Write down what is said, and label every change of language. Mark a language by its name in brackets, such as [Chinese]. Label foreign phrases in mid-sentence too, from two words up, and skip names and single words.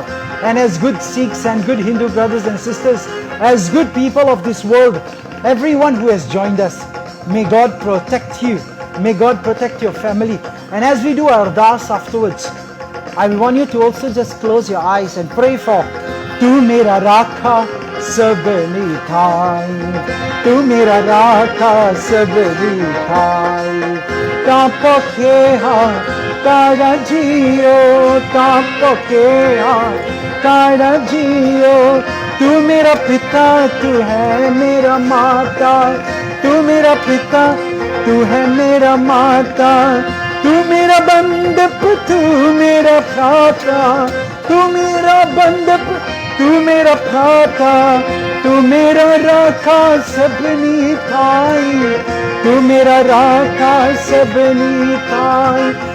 [English] And as good Sikhs and good Hindu brothers and sisters, as good people of this world, everyone who has joined us, may God protect you. May God protect your family. And as we do our ardas afterwards, I want you to also just close your eyes and pray for [Punjabi] ਤੂ ਮੇਰਾ ਰਾਖਾ ਸਭਨੀ ਥਾਈ ਤੂ ਮੇਰਾ ਰਾਖਾ ਸਭਨੀ ਥਾਈ ਤਾ ਭਉ ਕੇਹਾ ਕਾੜਾ ਜੀਉ ਤਾ ਭਉ ਕੇਹਾ ਕਾੜਾ ਜੀਉ ਤੂ ਮੇਰਾ ਪਿਤਾ ਤੂ ਹੈ ਮੇਰਾ ਮਾਤਾ ਤੂ ਮੇਰਾ ਪਿਤਾ ਤੂ ਹੈ ਮੇਰਾ ਮਾਤਾ ਤੂ ਮੇਰਾ ਬੰਧਪ ਤੂ ਮੇਰਾ ਭ੍ਰਾਤਾ ਤੂ ਮੇਰਾ ਬੰਧਪ ਤੂ ਮੇਰਾ ਭ੍ਰਾਤਾ ਤੂ ਮੇਰਾ ਰਾਖਾ ਸਭਨੀ ਥਾਈ ਤੂ ਮੇਰਾ ਰਾਖਾ ਸਭਨੀ ਥਾਈ,